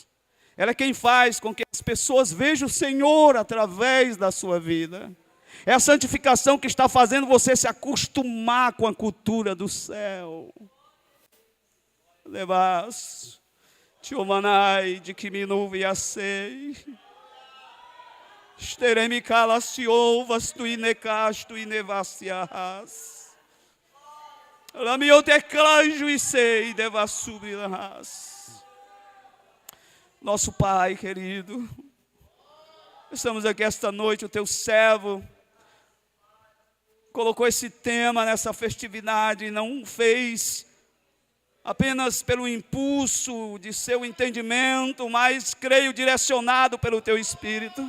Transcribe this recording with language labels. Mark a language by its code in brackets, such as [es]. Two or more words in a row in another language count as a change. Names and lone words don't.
[pt] Ela é quem faz com que as pessoas vejam o Senhor através da sua vida. É a santificação que está fazendo você se acostumar com a cultura do céu. Levas, tiomanai, de que me nuviacei. Esteremi calas te ouvas, tu inecas, tu inevacias. Lamio te clajo e sei, devas subirás. Nosso Pai querido, estamos aqui esta noite, o teu servo colocou esse tema nessa festividade e não fez apenas pelo impulso de seu entendimento, mas creio direcionado pelo teu Espírito.